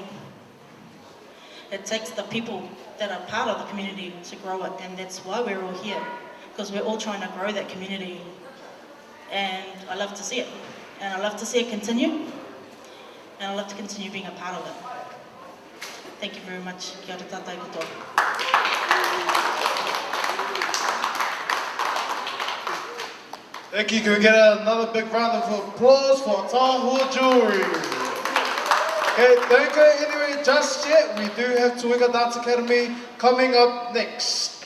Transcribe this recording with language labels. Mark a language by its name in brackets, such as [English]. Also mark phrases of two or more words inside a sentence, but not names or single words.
[English] It takes the people that are part of the community to grow it, and that's why we're all here, because we're all trying to grow that community. And I love to see it, and I love to see it continue, and I love to continue being a part of it. Thank you very much. [Māori] Kia ora tātou katoa. [English] Thank you. Can we get another big round of applause for Atahua Jewelry? Okay, don't go anywhere just yet. We do have Tuiga Dance Academy coming up next.